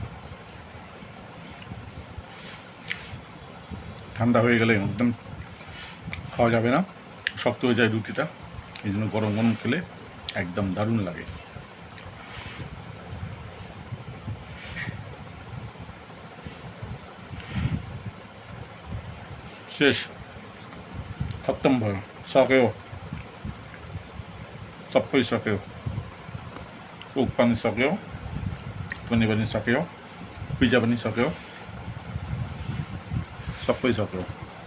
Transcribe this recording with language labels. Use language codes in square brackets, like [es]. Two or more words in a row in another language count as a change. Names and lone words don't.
[bn] ঠান্ডা হয়ে গেলে একদম খাওয়া যাবে না, শক্ত হয়ে যায় রুটিটা। এই জন্য গরম গরম খেলে একদম দারুণ লাগে। শেষ, [ne] खत्म भयो, सक्यो, सबै सक्यो, कोक पनि सक्यो, पनि सक्यो, पिज्जा पनि सक्यो, सबै सक्यो।